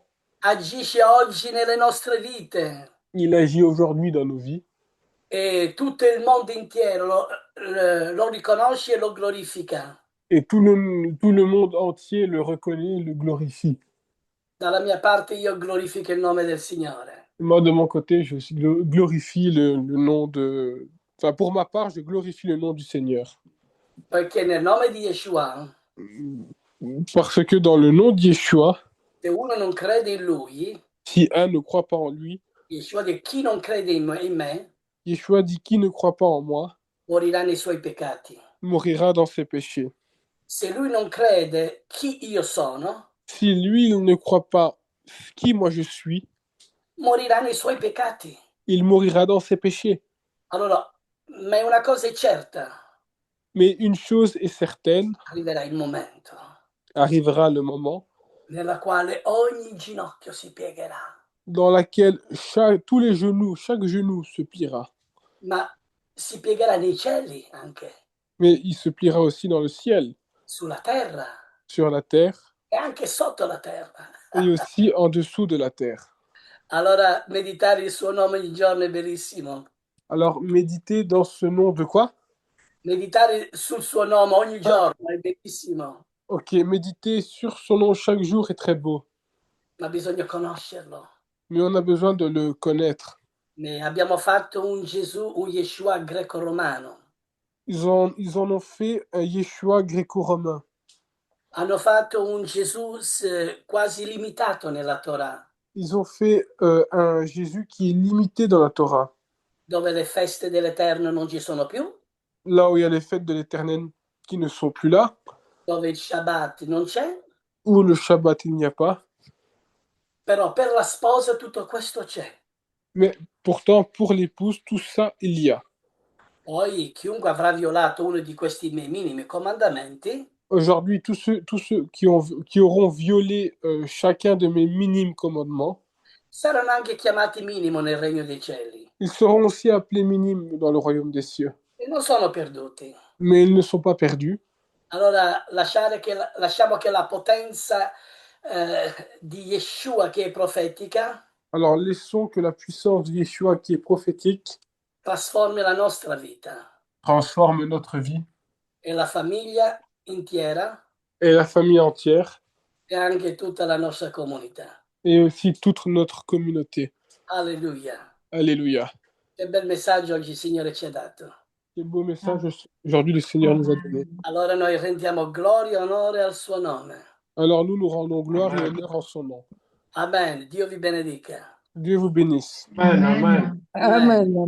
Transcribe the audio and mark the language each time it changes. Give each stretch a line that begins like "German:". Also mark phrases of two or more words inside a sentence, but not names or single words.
Italian: agisce oggi nelle nostre vite
French: il agit aujourd'hui dans nos vies,
Italian: e tutto il mondo intero lo riconosce e lo glorifica.
French: et tout le monde entier le reconnaît, le glorifie.
Italian: Dalla mia parte io glorifico il nome del Signore,
French: Moi, de mon côté, je aussi glorifie le nom de... Enfin, pour ma part, je glorifie le nom du Seigneur.
Italian: perché nel nome di Yeshua,
French: Parce que dans le nom de Yeshua,
Italian: se uno non crede in Lui,
French: si un ne croit pas en lui,
Italian: Yeshua dice chi non crede in me
French: Yeshua dit qui ne croit pas en moi
Italian: morirà nei suoi peccati.
French: mourra dans ses péchés.
Italian: Se lui non crede chi io sono,
French: Si lui, il ne croit pas qui moi je suis,
Italian: morirà nei suoi peccati.
French: il mourra dans ses péchés.
Italian: Allora, ma una cosa è certa,
French: Mais une chose est certaine,
Italian: arriverà il momento
French: arrivera le moment
Italian: nella quale ogni ginocchio si piegherà,
French: dans lequel chaque genou se pliera.
Italian: ma si piegherà nei cieli anche,
French: Mais il se pliera aussi dans le ciel,
Italian: sulla terra
French: sur la terre,
Italian: e anche sotto la terra.
French: et aussi en dessous de la terre.
Italian: Allora, meditare il suo nome ogni giorno è bellissimo.
French: Alors, méditez dans ce nom de quoi?
Italian: Meditare sul suo nome ogni Ah, giorno è bellissimo,
French: ok, méditer sur son nom chaque jour est très beau,
Italian: ma bisogna conoscerlo.
French: mais on a besoin de le connaître.
Italian: Abbiamo fatto un Gesù, un Yeshua greco-romano.
French: Ils en ont fait un Yeshua gréco-romain.
Italian: Hanno fatto un Gesù quasi limitato nella Torah,
French: Ils ont fait un Jésus qui est limité dans la Torah.
Italian: dove le feste dell'Eterno non ci sono più,
French: Là où il y a les fêtes de l'Éternel qui ne sont plus là,
Italian: dove il Shabbat non c'è,
French: où le Shabbat il n'y a pas,
Italian: però per la sposa tutto questo c'è.
French: mais pourtant pour l'épouse, tout ça il y a.
Italian: Poi chiunque avrà violato uno di questi miei minimi comandamenti
French: Aujourd'hui, tous ceux qui auront violé chacun de mes minimes commandements,
Italian: saranno anche chiamati minimo nel regno dei cieli
French: ils seront aussi appelés minimes dans le royaume des cieux.
Italian: e non sono perduti.
French: Mais ils ne sont pas perdus.
Italian: Allora lasciamo che la potenza di Yeshua che è profetica
French: Alors laissons que la puissance de Yeshua qui est prophétique
Italian: trasformi la nostra vita
French: transforme notre vie
Italian: e la famiglia intera
French: et la famille entière
Italian: e anche tutta la nostra comunità.
French: et aussi toute notre communauté.
Italian: Alleluia.
French: Alléluia.
Italian: Che bel messaggio oggi il Signore ci ha dato.
French: Quel beau message aujourd'hui le Seigneur nous a donné.
Italian: Allora noi rendiamo gloria e onore al suo nome.
French: Alors nous rendons gloire et honneur en son nom.
Italian: Amen. Dio vi benedica.
French: Dieu vous bénisse. Amen. Amen. Amen.